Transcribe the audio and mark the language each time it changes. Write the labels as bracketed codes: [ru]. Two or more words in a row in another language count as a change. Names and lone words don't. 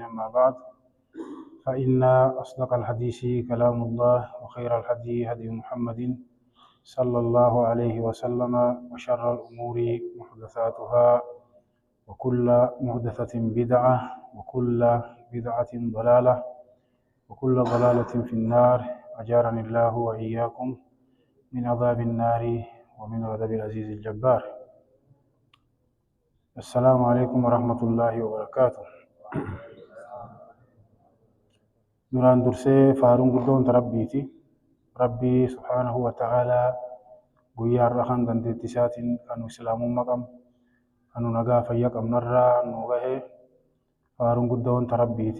[ar] أما بعد، فإن أصدق الحديث كلام الله، وخير الهدي هدي محمد صلى الله عليه وسلم، وشر الأمور محدثاتها، وكل محدثة بدعة، وكل بدعة ضلالة، وكل ضلالة في النار. أجارني الله وإياكم من عذاب النار ومن عذاب العزيز الجبار. السلام عليكم ورحمة الله وبركاته. [om] duraan dursee faaruun guddoon rabbiiti. Rabbii [ar] سبحانه وتعالى [om] guyyaa har'a kan dandeetti isaatiin kan islaamummaa qabnu, kan nagaa fayyaa qabnarraa nu gahe faaruun guddoon rabbiiti.